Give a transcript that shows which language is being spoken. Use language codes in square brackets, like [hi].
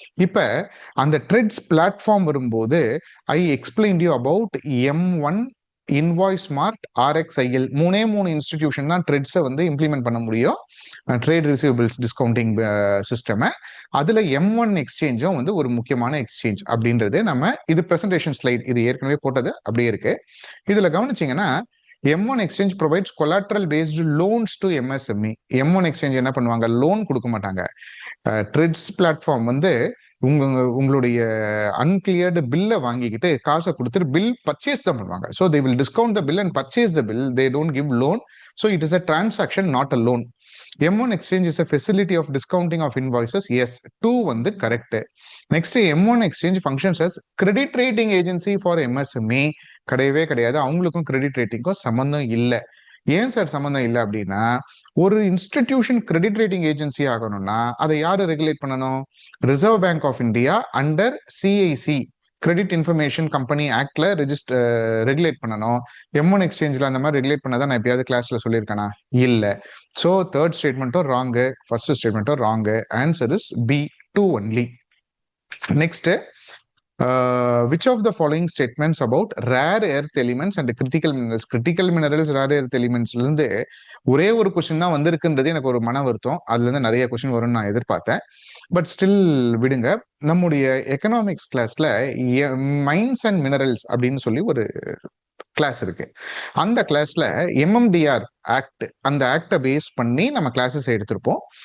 [ta] இப்ப அந்த [en] TReDS platform வரும்போது I explain you about M1, invoice smart, RXIL. [ta] மூணே இன்ஸ்டிடியூஷன் தான் ட்ரெட்ஸை வந்து இம்ப்ளிமெண்ட் பண்ண முடியும், ட்ரேட் ரிசீவபிள்ஸ் டிஸ்கவுண்டிங் சிஸ்டம். அதுல M1 எக்ஸ்சேஞ்சும் வந்து ஒரு முக்கியமான எக்ஸ்சேஞ்ச் அப்படின்றது நம்ம இது பிரசன்டேஷன் ஸ்லைட், இது ஏற்கனவே போட்டது அப்படியே இருக்கு. இதுல கவனிச்சிங்கன்னா [en] M1 exchange provides collateral based loans to MSME. [ta] M1 exchange என்ன பண்ணுவாங்க, லோன் கொடுக்க மாட்டாங்க. ட்ரெட்ஸ் பிளாட்ஃபார்ம் வந்து உங்களுடைய அன்கிளியர்டு பில்லை வாங்கிக்கிட்டு காசை கொடுத்துட்டு பில் பர்ச்சேஸ் தான் பண்ணுவாங்க. [en] So they will discount the bill and purchase the bill. They don't give loan. So it is a transaction, not a loan. M1 exchange is a facility of discounting of invoices. Yes, 2 வந்து correct. Next M1 exchange functions as credit rating agency for MSME. [ta] கிடையவே கிடையாது. அவங்களுக்கும் credit ரேட்டிங்கும் சம்பந்தம் இல்லை. ஏன் sir சம்பந்தம் இல்லை அப்படின்னா, ஒரு இன்ஸ்டிடியூஷன் கிரெடிட் ரேட்டிங் ஏஜென்சி ஆகணும்னா அதை யாரு ரெகுலேட் பண்ணணும்? Reserve bank of India under CIC, credit information company ஆக்ட்ல regulate பண்ணணும். M1 எக்ஸ்சேஞ்சில் அந்த மாதிரி ரெகுலேட் பண்ணதான் நான் எப்பயாவது கிளாஸ்ல சொல்லியிருக்கேனா? இல்லை. So third ஸ்டேட்மெண்ட்டும் wrong, first ஸ்டேட்மெண்ட்டும் wrong. [en] Answer is B2 only. Next, which of the following statements about rare earth elements and critical minerals rare earth elements [ta] இருந்து ஒரே ஒரு கொஸ்டின் தான் வந்திருக்குன்றது எனக்கு ஒரு மன வருத்தம். அதுல இருந்து நிறைய கொஸ்டின் வரும்னு நான் எதிர்பார்த்தேன். பட் ஸ்டில் விடுங்க. நம்முடைய எக்கனாமிக்ஸ் கிளாஸ்ல மைன்ஸ் அண்ட் மினரல்ஸ் அப்படின்னு சொல்லி ஒரு கிளாஸ் இருக்கு. அந்த கிளாஸ்ல MMDR ஆக்ட், அந்த ஆக்டை பேஸ் பண்ணி நம்ம கிளாஸஸ் எடுத்திருப்போம்.